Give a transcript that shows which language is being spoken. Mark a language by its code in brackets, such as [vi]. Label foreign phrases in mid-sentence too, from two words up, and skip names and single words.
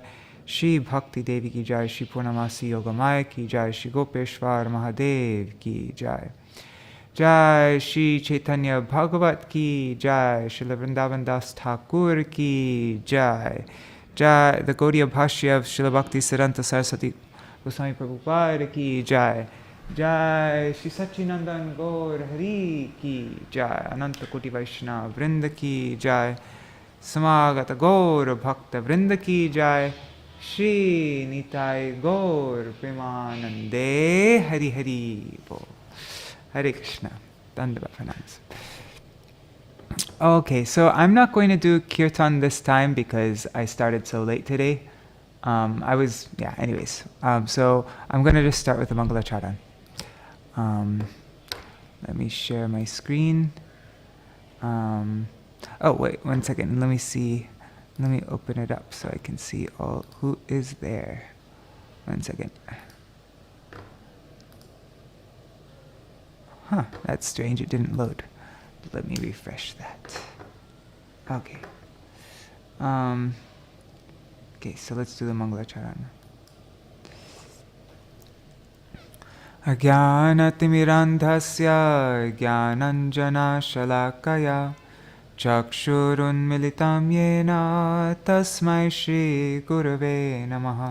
[hi] श्री भक्ति देवी की जय। श्री पूर्णमासी योगमाया की जय। श्री गोपेश्वर महादेव की जय। जय श्री चैतन्य भागवत की जय। श्री वृंदावन दास ठाकुर की जय। जय द Gaudiya Bhashya of Srila Bhakti Siddhanta Saraswati Goswami Prabhupada की जय। जय श्री सच्चिनंदन गौर हरि की जय। अनंत कोटि वैष्णव वृंद की जय। समागत गौर भक्त वृंद की जय। श्री निताय गौर प्रेमानंदे हरि हरि बोल। हरे कृष्णा। Dandava pranams. [en] Okay, so I'm not going to do kirtan this time because I started so late today. Anyways. So I'm going to just start with the Mangala Charan. Let me share my screen. Oh, wait, 1 second. Let me see. Let me open it up so I can see all who is there. 1 second. Huh, that's strange. It didn't load. Let me refresh that. Okay. Okay, so let's do the Mangala Charan. [sa] अज्ञानतिमिरान्धस्य ज्ञानाञ्जन शलाकया चक्षुरुन्मीलितं येन तस्मै श्री गुरवे नमः.